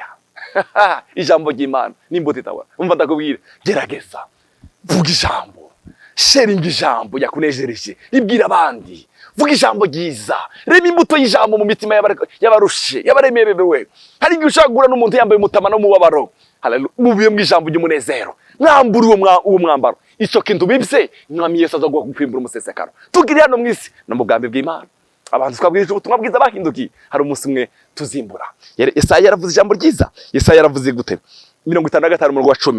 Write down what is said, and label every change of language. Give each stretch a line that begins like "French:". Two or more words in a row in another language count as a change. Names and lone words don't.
Rundi: Ijambo ry'Imana n'imbuto itabora. Umva ndakubwira, gerageza vuga ijambo, sharing ijambo yakunejereje, ibwira abandi, vuga ijambo ryiza, reba imbuto y'ijambo mu mitima y'abarushe, y'abaremerewe. Hari igihe ushaka guhura n'umuntu yambaye umutama no mubabaro. Haleluya. Mubiye mu ijambo ry'umunezero, mwambura uwo mwambaro. Ico kintu bibse, Umwami Yesu azaguha kwimbura umusesekaro. Tugiri hano mwisi no mugambi bw'Imana. Abantu twabwirije ubutumwa bwiza bahindukiye, hari umunsi umwe tuzimbura. Yesaya yaravuze ijambo ryiza. Yesaya yaravuze gute? 55:10.